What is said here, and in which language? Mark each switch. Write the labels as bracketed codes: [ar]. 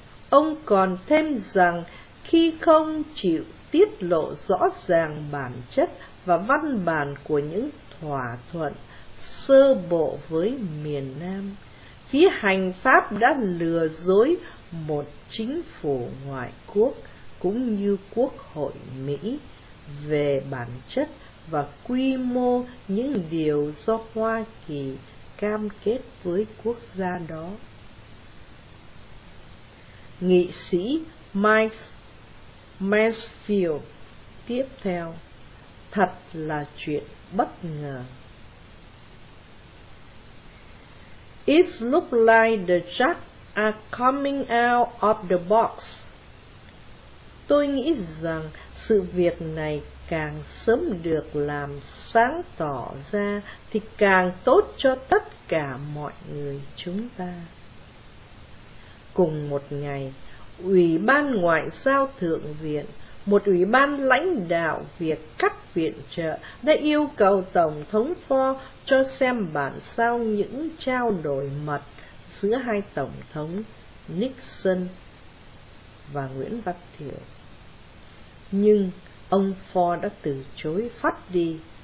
[vi] Ông còn thêm rằng khi không chịu tiết lộ rõ ràng bản chất và văn bản của những thỏa thuận sơ bộ với miền Nam, phía hành pháp đã lừa dối một chính phủ ngoại quốc cũng như Quốc hội Mỹ về bản chất và quy mô những điều do Hoa Kỳ cam kết với quốc gia đó. Nghị sĩ Mike Mansfield tiếp theo: "Thật là chuyện bất ngờ. [en] It looks like the jack are coming out of the box." [vi] Tôi nghĩ rằng sự việc này càng sớm được làm sáng tỏ ra thì càng tốt cho tất cả mọi người chúng ta. Cùng một ngày, Ủy ban Ngoại giao Thượng viện, một ủy ban lãnh đạo việc cắt viện trợ, đã yêu cầu Tổng thống Ford cho xem bản sao những trao đổi mật giữa hai Tổng thống Nixon và Nguyễn Văn Thiệu. Nhưng ông Ford đã từ chối phát đi